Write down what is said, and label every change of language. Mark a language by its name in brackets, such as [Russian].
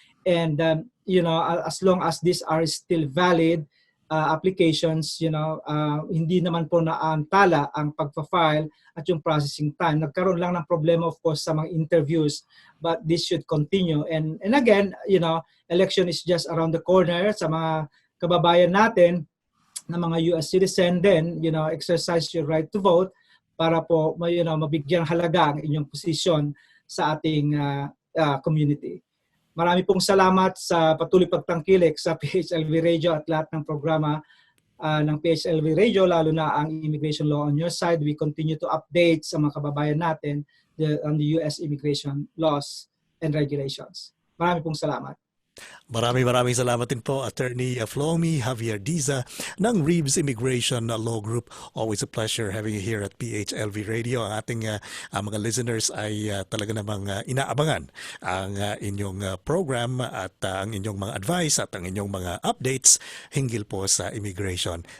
[English] And, as long as these are still valid applications, [Filipino] hindi naman po naantala ang pagpa-file at yung processing time. Nagkaroon lang ng problema, of course, sa mga interviews, [English] but this should continue. And again, election is just around the corner. [Filipino] Sa mga kababayan natin na mga US citizen din, [English] exercise your right to vote [Filipino] para po mabigyan halaga ang inyong posisyon sa ating community. Marami pong salamat sa patuloy pagtangkilik sa PHLV Radio at lahat ng programa ng PHLV Radio, lalo na ang Immigration Law on Your Side. [English] We continue to update [Filipino] sa mga kababayan natin [English] on the US immigration laws and regulations. [Filipino] Marami pong salamat. Maraming salamat din po, Attorney Flomy, Javier Diza ng Reeves Immigration Law Group. [English] Always a pleasure having you here at PHLV Radio. [Filipino] Ang ating mga listeners ay talaga namang inaabangan ang inyong program at ang inyong mga advice at ang inyong mga updates hinggil po sa immigration.